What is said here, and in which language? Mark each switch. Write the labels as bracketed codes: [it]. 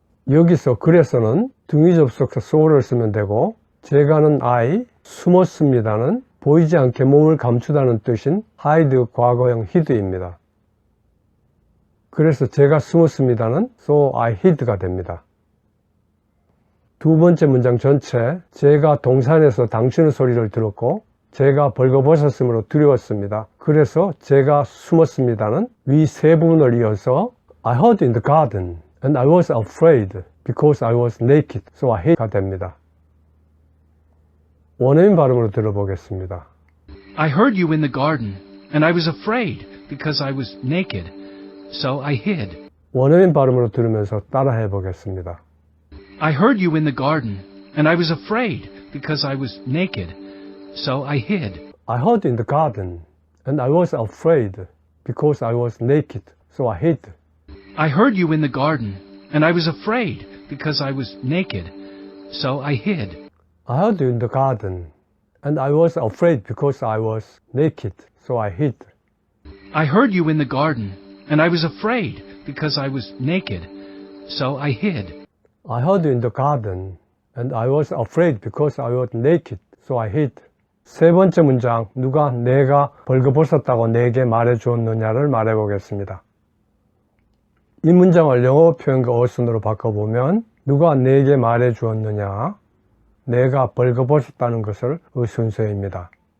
[ko] 여기서 그래서는 등위 접속사 so를 쓰면 되고 제가는 I, 숨었습니다는 보이지 않게 몸을 감추다는 뜻인 hide 과거형 hid입니다. 그래서 제가 숨었습니다는 [en] so I hid [ko] 가 됩니다. 두 번째 문장 전체 제가 동산에서 당신의 소리를 들었고 제가 벌거벗었으므로 두려웠습니다. 그래서 제가 숨었습니다는 위 세 부분을 이어서 [en] I hid in the garden and I was afraid because I was naked so I hid [ko] 가 됩니다. 원어민 발음으로 들어보겠습니다. [en] I heard you in the garden, and I was afraid because I was naked, so I hid. [ko] 원어민 발음으로 들으면서 따라해 보겠습니다. [en] I heard you in the garden, and I was afraid because I was naked, so I hid. I heard in the garden, and I was afraid because I was naked, so I hid. I heard you in the garden, and I was afraid because I was naked, so I hid. I heard you in the garden, and I was afraid because I was naked, so I hid. I heard you in the garden, and I was afraid because I was naked, so I hid. I heard you in the garden, And I was afraid because I was naked, so I hid. [ko] 세 번째 문장, 누가 내가 벌거벗었다고 내게 말해주었느냐를 말해보겠습니다. 이 문장을 영어 표현과 어순으로 바꿔보면 누가 내게 말해주었느냐, 내가 벌거벗었다는 것을 순서입니다.